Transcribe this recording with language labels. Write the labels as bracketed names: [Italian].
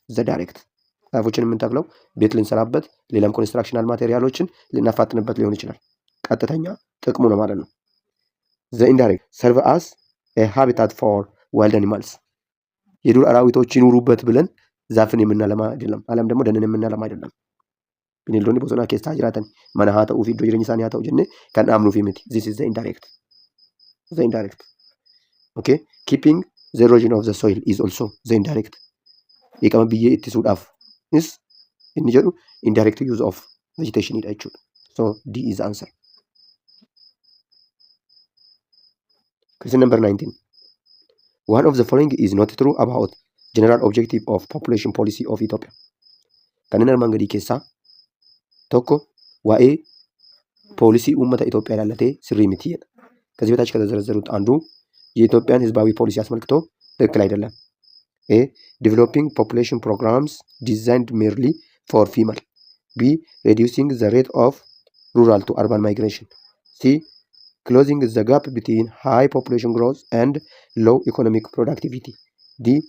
[English] ዘ ዳይሬክት። [Amharic] ዛፎችን የምንተክለው ቤት ልንሰራበት፣ ሌላም ኮንስትራክሽናል ማቴሪያሎችን ልናፋጥንበት ሊሆን ይችላል። ቀጥተኛ ጥቅሙ ነው ማለት ነው። [English] ዘ ኢንዳይሬክት ሰርቭ አስ ኤ ሃቢታት ፎር ዋይልድ አኒማልስ። [Amharic] የዱር አራዊቶች ይኑሩበት ብለን ዛፍን የምናለማ አይደለም፣ አለም ደግሞ ደንን የምናለማ አይደለም። [Oromo] bineeldonni bosonaa keessaa jiraatan mana haa ta'uu fi iddoo jireenya isaanii haa ta'u jennee kan dhaabnuu fi miti. [English] This is the indirect. The indirect. Okay. Keeping the erosion of the soil is also the indirect. [Oromo] Dhiqama biyyee ittisuudhaaf inni jedhu indirect use of vegetation dha jechuudha. [English] So D is the answer. Question number 19. One of the following is not true about general objective of population policy of Ethiopia. [Oromo] Kanneen armaan gadii keessaa tokko waa'ee ፖሊሲ uummata ኢትዮጵያ ላlatee sirrii miti jedha. [Amharic] ከዚህ በታች ከተዘረዘሩት አንዱ የኢትዮጵያን ህዝባዊ ፖሊሲ አስመልክቶ ትክክል አይደለም። A. [English] Developing population programs designed merely for female. B. Reducing the rate of rural to urban migration. C. Closing the gap between high population growth and low economic productivity. D.